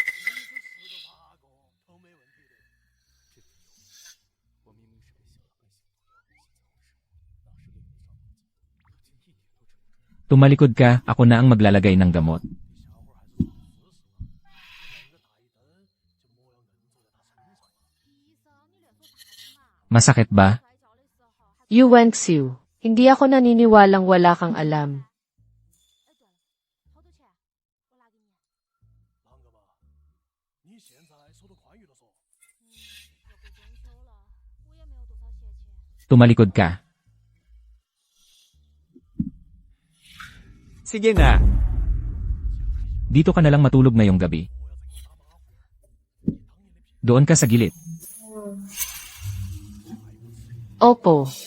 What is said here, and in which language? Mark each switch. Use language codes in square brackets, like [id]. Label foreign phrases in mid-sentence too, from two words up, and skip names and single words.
[tl] Tumalikod ka, ako na ang maglalagay ng gamot. Masakit ba? Yuan Xiu, hindi ako naniniwalang wala kang alam. [zh] 好多钱？我拿给你。狼哥吧，你现在手头宽裕了嗦。要过中秋了，我也没有多少闲钱。 [tl] Tumalikod ka. Sige na. Dito ka na lang matulog ngayong gabi. Doon ka sa gilid. Opo.